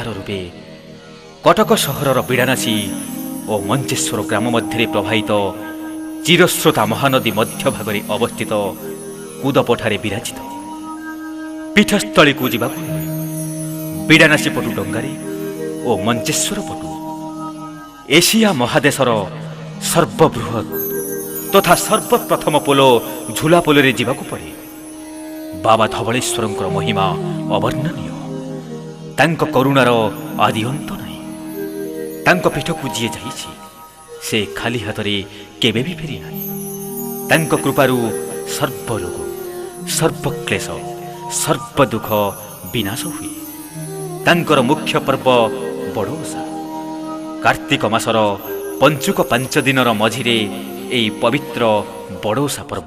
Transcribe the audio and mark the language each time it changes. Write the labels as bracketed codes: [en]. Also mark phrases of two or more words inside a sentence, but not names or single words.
[or] ରୂପେ କଟକ ସହରର ବିଡ଼ାନାସୀ ଓ ମଞ୍ଚେଶ୍ୱର ଗ୍ରାମ ମଧ୍ୟ ପ୍ରବାହିତ ଚିରସ୍ରୋତା ମହାନଦୀ ମଧ୍ୟ ଭାଗରେ ଅବସ୍ଥିତ କୂଦପଠାରେ ବିରାଜିତ ପୀଠସ୍ଥଳୀ କୁ ଯିବା ବିଡ଼ାନାସୀ ପଟୁ ଡଙ୍ଗାରେ ଓ ମଞ୍ଚେଶ୍ୱର ପଟୁ ଏସିଆ ମହାଦେଶର ସର୍ବବୃହତ ତଥା ସର୍ବପ୍ରଥମ ପୋଲ ଝୁଲା ପୋଲ ଯିବାକୁ ପଡ଼େ ବାବା ଧବଳେଶ୍ୱରଙ୍କର ମହିମା ଅବର୍ଣ୍ଣନୀୟ ତାଙ୍କ କରୁଣାର ଆଦି ଅନ୍ତ ନାହିଁ ତାଙ୍କ ପୀଠକୁ ଯିଏ ଯାଇଛି ସେ ଖାଲି ହାତ କେବେ ବି ଫେରି ନାହିଁ ତାଙ୍କ କୃପାରୁ ସର୍ବରୋଗ ସର୍ବକ୍ଳେଶ ସର୍ବଦୁଃଖ ବିନାଶ ହୁଏ ତାଙ୍କର ମୁଖ୍ୟ ପର୍ବ ବଡ଼ ଓଷା କାର୍ତ୍ତିକ ମାସର ପଞ୍ଚୁକ 5 ଦିନର ମଝିରେ ଏହି ପବିତ୍ର ବଡ଼ ଓଷା ପର୍ବ